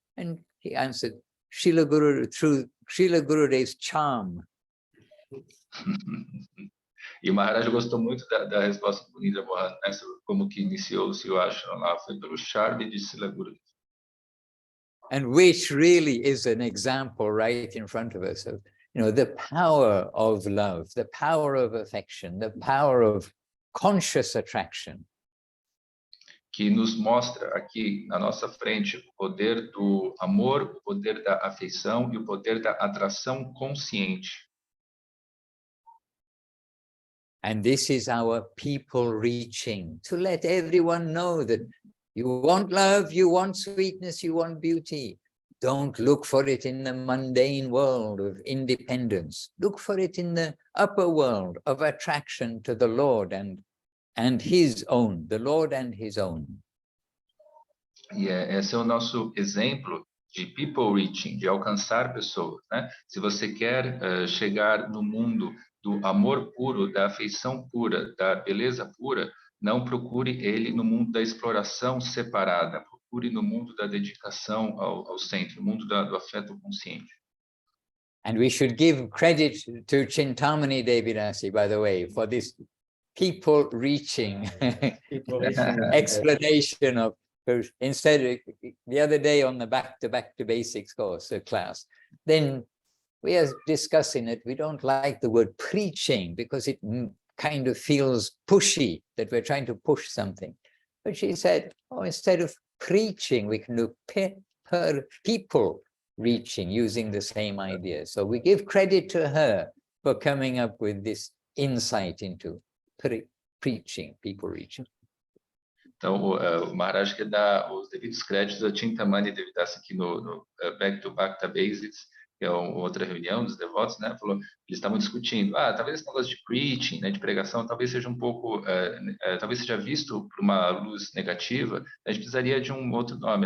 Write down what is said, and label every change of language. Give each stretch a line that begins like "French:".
English: And he answered, through Srila Gurudev's charm.
Portuguese: E o Maharaj gostou muito da resposta do Munindra Mohan, né, sobre como que iniciou-se o ashram lá, foi pelo charme de Srila Gurudev.
English: and which really is an example right in front of us of, the power of love, the power of affection, the power of conscious attraction.
Portuguese: Que nos mostra aqui na nossa frente o poder do amor, o poder da afeição e o poder da atração consciente.
English: And this is our people reaching, to let everyone know that you want love, you want sweetness, you want beauty. Don't look for it in the mundane world of independence. Look for it in the upper world of attraction to the Lord and his own, the Lord and his own.
Portuguese: E esse é o nosso exemplo de people reaching, de alcançar pessoas, né? Se você quer chegar no mundo do amor puro, da afeição pura, da beleza pura, não procure ele no mundo da exploração separada, procure no mundo da dedicação ao centro, no mundo do afeto consciente.
English: And we should give credit to Chintamani Devidasi, by the way, for this people reaching explanation of, instead of the other day on the back to basics course class, then we are discussing it. We don't like the word preaching because it kind of feels pushy, that we're trying to push something. But she said, instead of preaching, we can do people reaching, using the same idea. So we give credit to her for coming up with this insight into preaching, people reaching.
Portuguese: Então, o Maharaj quer dar os devidos créditos a Chintamani Devidasi aqui no Back to Basics, que é outra reunião dos devotos, né? Falou, eles estavam discutindo, talvez esse negócio de preaching, né, de pregação, talvez seja um pouco, talvez seja visto por uma luz negativa, a gente precisaria de um outro nome.